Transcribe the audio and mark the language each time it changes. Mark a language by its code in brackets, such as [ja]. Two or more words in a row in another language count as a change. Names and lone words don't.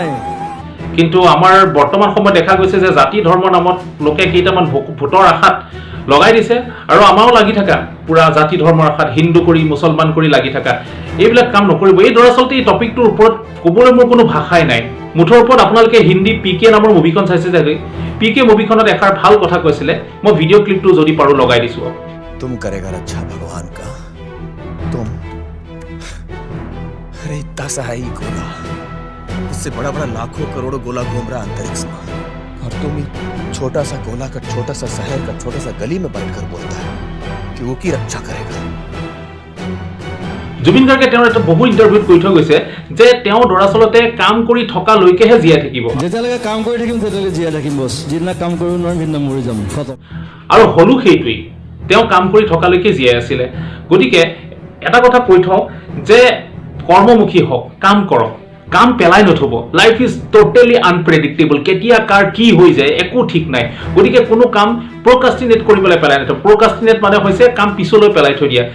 [as] কিন্তু আমাৰ বৰ্তমান সময়ত দেখা গৈছে যে জাতি ধৰ্মৰ নামত লোকে কেইটামান ভোটৰ আশাত লগাই দিছে আৰু আমাৰো লাগি থাকা পুৰা জাতি ধৰ্মৰ আশাত হিন্দু কৰি মুছলমান কৰি লাগি থাকা এইবিলাক কাম নকৰিব এই দৰাচলতে এই টপিকটোৰ ওপৰত ক'বলৈ মোৰ কোনো ভাষাই নাই মুঠৰ ওপৰত আপোনালোকে হিন্দী পিকে নামৰ মুভিখন চাইছে যে পিকে মুভিখনত এষাৰ ভাল কথা কৈছিলে মই [en] video clipটো [as] যদি পাৰো লগাই দিছো [hi] तुम करेगा रक्षा भगवान का तुम अरे इतना सा है ही गोला इससे बड़ा बड़ा लाखों करोड़ों गोला घूम रहा अंतरिक्ष में और तुम ही छोटा सा गोला का छोटा सा शहर का छोटा सा गली में बैठकर बोलता है कि वो की रक्षा करेगा [as] জুবিন গাৰ্গে তেওঁৰ এটা বহু ইণ্টাৰভিউত কৈ থৈ গৈছে যে তেওঁ দৰাচলতে কাম কৰি থকা লৈকেহে জীয়াই থাকিব যেতিয়ালৈকে কাম কৰি থাকিম তেতিয়ালৈকে জীয়াই থাকিম বছ যিদিনা কাম কৰিব নোৱাৰিম সেইদিনা মৰি যাম খতম আৰু হলো সেইটোৱেই তেওঁ কাম কৰি থকালৈকে জীয়াই আছিলে গতিকে এটা কথা কৈ থওঁ যে কৰ্মমুখী হওক কাম কৰক কাম পেলাই নথব [en] life is totally unpredictable [as] কেতিয়া কাৰ কি হৈ যায় একো ঠিক নাই গতিকে কোনো কাম প্ৰকাষ্টিনেট কৰিবলৈ পেলাই নথব প্ৰকাষ্টিনেট মানে হৈছে কাম পিছলৈ পেলাই থৈ দিয়া